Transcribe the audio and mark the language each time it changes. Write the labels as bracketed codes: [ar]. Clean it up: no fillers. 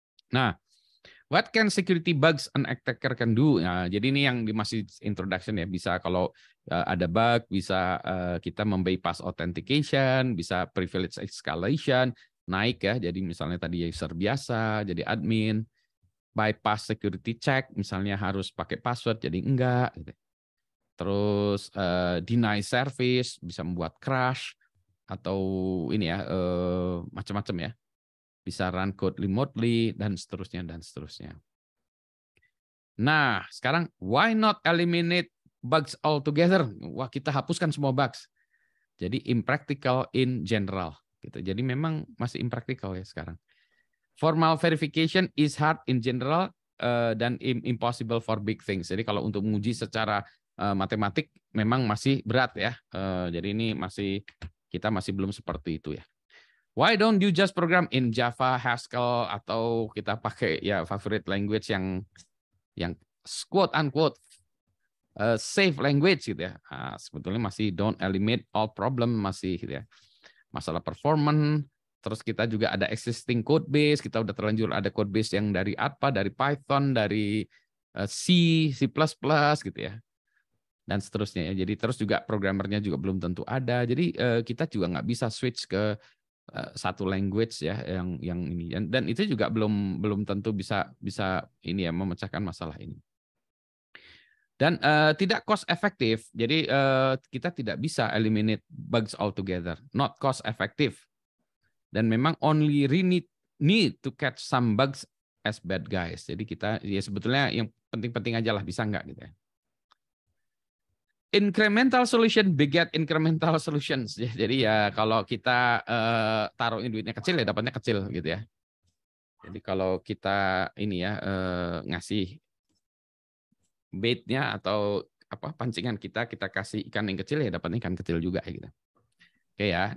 [en] Nah, what can security bugs an attacker can do? [id] Nah, jadi ini yang masih introduction ya. Bisa kalau ada bug, bisa kita membypass authentication, bisa privilege escalation, naik ya. Jadi misalnya tadi user biasa, jadi admin, bypass security check, misalnya harus pakai password, jadi enggak. Gitu. Terus deny service, bisa membuat crash, atau ini ya, macam-macam ya. Bisa run code remotely, dan seterusnya, dan seterusnya. [en] Nah, sekarang why not eliminate bugs altogether? [id] Wah, kita hapuskan semua bugs. Jadi [en] impractical in general. [id] Gitu. Jadi memang masih impractical ya sekarang. [en] Formal verification is hard in general dan impossible for big things. [id] Jadi kalau untuk menguji secara matematik memang masih berat ya. Jadi ini kita masih belum seperti itu ya. [en] Why don't you just program in Java, Haskell, [id] atau kita pakai ya [en] favorite language yang quote unquote safe language gitu ya. [id] Nah, sebetulnya masih [en] don't eliminate all problem, [id] masih gitu ya. Masalah performance, terus kita juga ada existing code base, kita udah terlanjur ada code base yang dari apa, dari Python, dari C++ gitu ya. Dan seterusnya ya. Jadi terus juga programmernya juga belum tentu ada. Jadi kita juga nggak bisa switch ke satu language ya yang ini, dan itu juga belum tentu bisa ini ya memecahkan masalah ini. Dan tidak cost efektif. Jadi kita tidak bisa [en] eliminate bugs altogether, not cost effective. [id] Dan memang [en] only need to catch some bugs as bad guys. [id] Jadi kita ya sebetulnya yang penting-penting aja lah, bisa nggak gitu ya. [en] Incremental solution beget incremental solutions. [id] Jadi ya kalau kita taruhnya duitnya kecil ya dapatnya kecil gitu ya. Jadi kalau kita ini ya ngasih baitnya atau apa pancingan kita kasih ikan yang kecil ya dapatnya ikan kecil juga gitu. Oke ya.